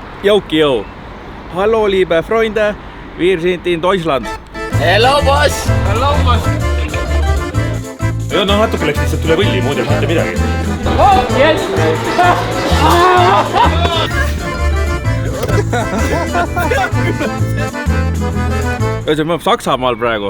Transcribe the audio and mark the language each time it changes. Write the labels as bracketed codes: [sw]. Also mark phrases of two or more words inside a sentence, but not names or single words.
[de] Jauki-jau. Hallo, liebe Freunde. Wir sind in Deutschland. [en] Hello, boss! Hello, boss! [et] Ja, no natuke läks lihtsalt üle võlli, muud ei mitte midagi. [en] Oh, yes! [et] Ühesõnaga, me oleme Saksamaal praegu.